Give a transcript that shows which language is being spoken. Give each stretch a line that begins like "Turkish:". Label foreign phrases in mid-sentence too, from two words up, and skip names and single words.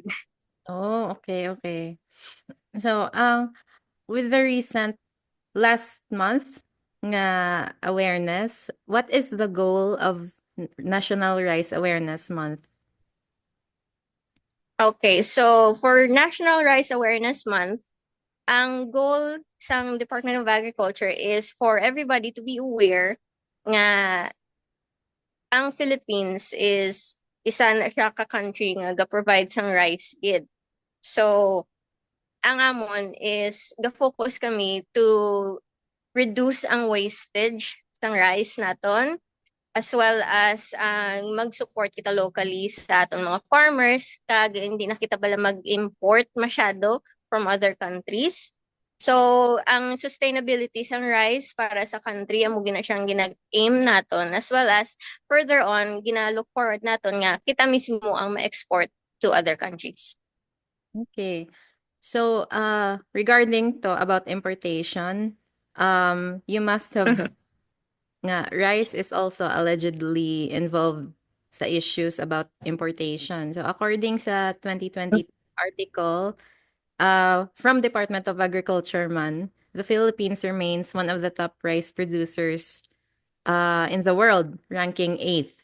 English: Oh, okay, okay. So, with the recent last month nga awareness, what is the goal of National Rice Awareness Month? Okay, so for National Rice Awareness Month, ang goal sa Department of Agriculture is for everybody to be aware
Hiligaynon: nga ang
English: Philippines is
Hiligaynon: isa na siya ka
English: country nga ga-provide sang rice gid.
Hiligaynon: So, ang amon is ga-focus kami
English: to reduce
Hiligaynon: ang wastage sang rice naton
English: as well as
Hiligaynon: ang mag-support kita locally sa atong mga farmers kag hindi na kita bala mag-import masyado
English: from other countries.
Hiligaynon: So, ang sustainability sang rice para sa country amo gina siyang ginag-aim naton
English: as well as further on
Hiligaynon: gina-look forward naton nga kita mismo ang ma-export
English: to other countries. Okay. So, regarding to about importation, you must have Mhm. heard nga rice is also allegedly involved sa issues about importation. So, according sa 2020 article, from Department of Agriculture man, the Philippines remains one of the top rice producers in the world, ranking 8th.